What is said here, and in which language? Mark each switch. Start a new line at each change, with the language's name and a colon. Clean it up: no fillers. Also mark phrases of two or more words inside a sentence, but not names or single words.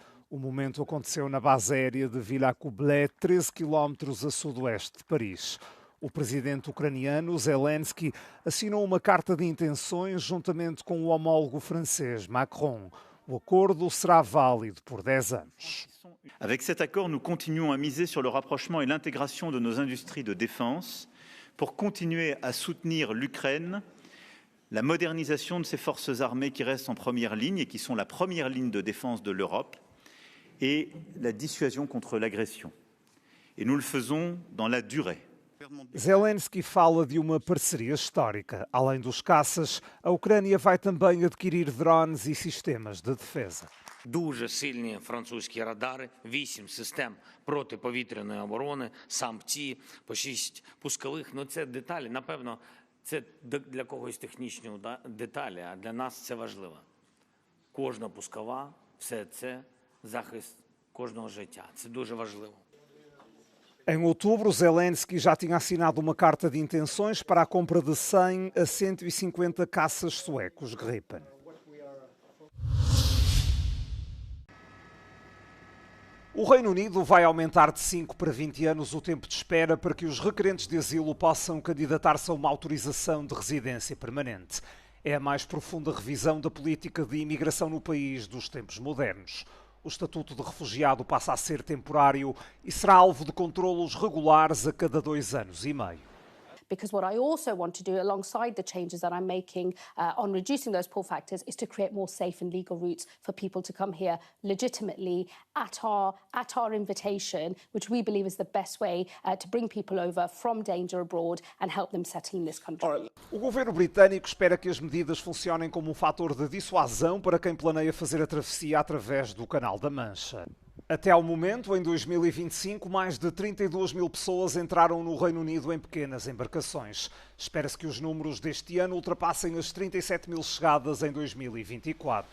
Portuguese: O momento aconteceu na base aérea de Villacoublay, 13 km a sudoeste de Paris. O presidente ucraniano, Zelensky, assinou uma carta de intenções juntamente com o homólogo francês, Macron. O acordo será válido por 10 anos.
French: Avec cet accord, nous continuons à miser sur le rapprochement et l'intégration de nos industries de défense pour continuer à soutenir l'Ukraine, la modernisation de ses forces armées qui restent en première ligne et qui sont la première ligne de défense de l'Europe, et la dissuasion contre l'agression. Et nous le faisons dans la durée.
Portuguese: Zelensky fala de uma parceria histórica. Além dos caças, a Ucrânia vai também adquirir drones e sistemas de defesa.
Ukrainian: Дуже сильні французькі радари, 8 систем протиповітряної оборони, сам ті, по 6 пускових. Ну це деталі, напевно, це для когось технічні деталі, а для нас це важливо. Кожна пускова, все це захист кожного життя. Це дуже важливо.
Portuguese: Em outubro, Zelensky já tinha assinado uma carta de intenções para a compra de 100 a 150 caças suecos Gripen. O Reino Unido vai aumentar de 5 para 20 anos o tempo de espera para que os requerentes de asilo possam candidatar-se a uma autorização de residência permanente. É a mais profunda revisão da política de imigração no país dos tempos modernos. O estatuto de refugiado passa a ser temporário e será alvo de controlos regulares a cada 2 anos e meio.
English: Because what I also want to do alongside the changes that I'm making on reducing those pull factors is to create more safe and legal routes for people to come here legitimately at our invitation, which we believe is the best way to bring people over from danger abroad and help them settle in this country.
Portuguese: O governo britânico espera que as medidas funcionem como um fator de dissuasão para quem planeia fazer a travessia através do Canal da Mancha. Até ao momento, em 2025, mais de 32 mil pessoas entraram no Reino Unido em pequenas embarcações. Espera-se que os números deste ano ultrapassem as 37 mil chegadas em 2024.